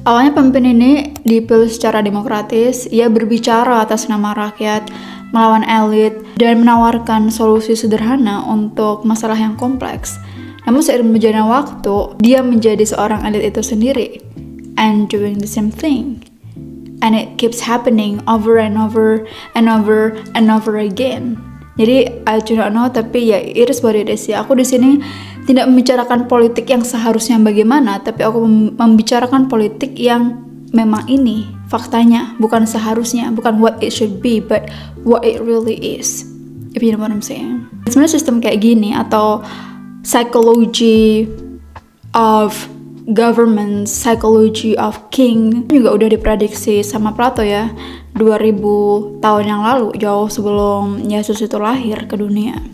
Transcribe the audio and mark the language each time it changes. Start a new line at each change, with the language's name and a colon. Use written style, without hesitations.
Indonesian: Awalnya pemimpin ini dipilih secara demokratis, ia berbicara atas nama rakyat, melawan elit, dan menawarkan solusi sederhana untuk masalah yang kompleks. Namun seiring berjalannya waktu, dia menjadi seorang elit itu sendiri,
English: and doing the same thing. And it keeps happening over and over and over and over again.
Indonesian: Jadi
English: I do not know,
Indonesian: tapi ya
English: it is what it is
Indonesian: ya. Aku di sini tidak membicarakan politik yang seharusnya bagaimana, tapi aku membicarakan politik yang memang ini faktanya, bukan seharusnya, bukan
English: what it should be, but what it really is. If you know what I'm saying.
Indonesian: Sebenarnya sistem kayak gini atau
English: psychology of government, psychology of king
Indonesian: juga udah diprediksi sama Plato ya 2000 tahun yang lalu, jauh sebelum Yesus itu lahir ke dunia.